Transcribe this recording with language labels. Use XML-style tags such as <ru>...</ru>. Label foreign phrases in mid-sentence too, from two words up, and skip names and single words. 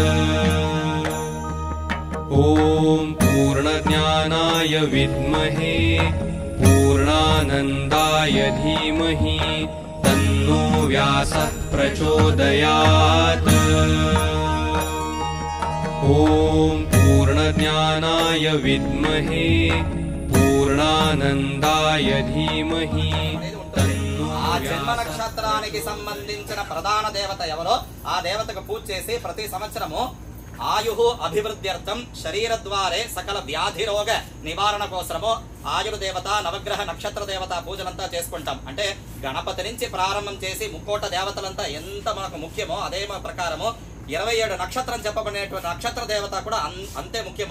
<sa>ॐ पूर्णज्ञानाय विद्महे पूर्णानन्दाय धीमहि तन्नो व्यासः प्रचोदयात्। ॐ पूर्णज्ञानाय विद्महे पूर्णानन्दाय धीमहि तन्नो</sa> <te>జన్మ నక్షత్రానికి సంబంధించిన ప్రధాన దేవత ఎవరో ఆ దేవతకు పూజ చేసి ప్రతి సంవత్సరము ఆయు అభివృద్ధ్యర్థం శరీర ద్వారే సకల వ్యాధి రోగ నివారణ కోసము ఆయుర్ దేవత నవగ్రహ నక్షత్ర దేవత పూజలంతా చేసుకుంటాం. అంటే గణపతి నుంచి ప్రారంభం చేసి ముక్కోట దేవతలంతా ఎంత మనకు ముఖ్యమో అదే ప్రకారము 27 నక్షత్రం చెప్పబడినటువంటి నక్షత్ర దేవత కూడా అంతే ముఖ్యము.</te>